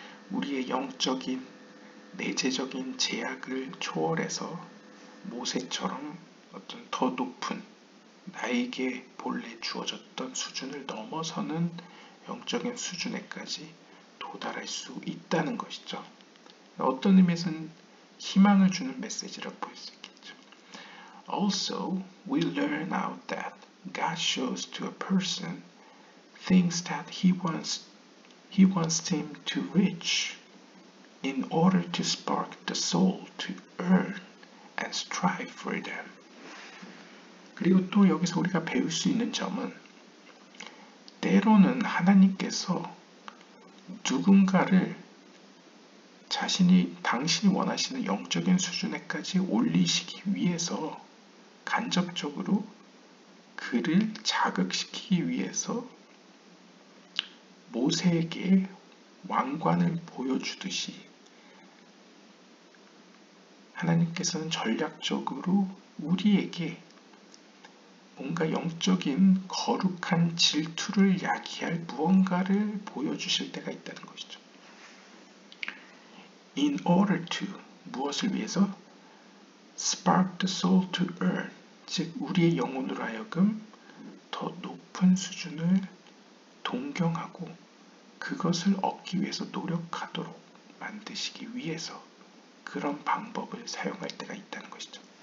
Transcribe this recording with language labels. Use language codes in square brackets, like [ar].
[ko] 우리의 영적인 내재적인 제약을 초월해서 모세처럼 어떤 더 높은 나에게 본래 주어졌던 수준을 넘어서는 영적인 수준에까지 도달할 수 있다는 것이죠. 어떤 의미에서는 희망을 주는 메시지라고 볼 수 있겠죠. [en] Also, we learn out that God shows to a person things that he wants him to reach in order to spark the soul to earn and strive for them. [ko] 그리고 또 여기서 우리가 배울 수 있는 점은 때로는 하나님께서 누군가를 당신이 원하시는 영적인 수준에까지 올리시기 위해서 간접적으로 그를 자극시키기 위해서 모세에게 왕관을 보여주듯이 하나님께서는 전략적으로 우리에게 뭔가 영적인 거룩한 질투를 야기할 무언가를 보여주실 때가 있다는 것이죠. [en] In order to, [ko] 무엇을 위해서? [en] Spark the soul to earn, [ko] 즉 우리의 영혼으로 하여금 더 높은 수준을 동경하고 그것을 얻기 위해서 노력하도록 만드시기 위해서 그런 방법을 사용할 때가 있다는 것이죠.